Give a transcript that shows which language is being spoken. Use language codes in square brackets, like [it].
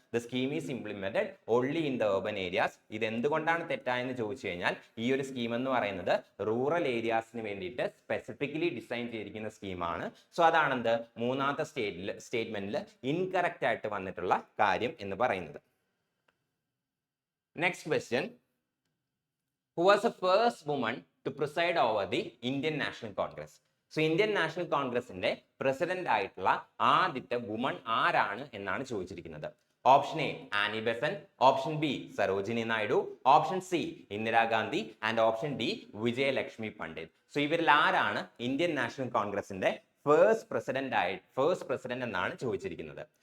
[en] The scheme is implemented only in the urban areas. [ml] ഇത് എന്തുകൊണ്ടാണ് തെറ്റായെന്ന് ചോദിച്ചു കഴിഞ്ഞാൽ, ഈ ഒരു സ്കീം എന്ന് പറയുന്നത് റൂറൽ ഏരിയാസിന് വേണ്ടിയിട്ട് സ്പെസിഫിക്കലി ഡിസൈൻ ചെയ്തിരിക്കുന്ന സ്കീമാണ്. സോ അതാണെന്ത്, മൂന്നാമത്തെ സ്റ്റേറ്റ്മെന്റിൽ ഇൻകറക്റ്റ് ആയിട്ട് വന്നിട്ടുള്ള കാര്യം എന്ന് പറയുന്നത്. [en] Next question. Who was the first woman to preside over the Indian National Congress? [ml] So Indian National Congressന്റെ president ആയിട്ടുള്ള ആദ്യത്തെ വുമൺ ആരാണ് എന്നാണ് ചോദിച്ചിരിക്കുന്നത്. [en] Option A Annie Besant, option B Sarojini Naidu, option C Indira Gandhi and option D Vijayalakshmi Pandit. [ml] So ഇവരിൽ ആരാണ് Indian national കോൺഗ്രസിന്റെ first president എന്നാണ് ചോദിച്ചിരിക്കുന്നത്.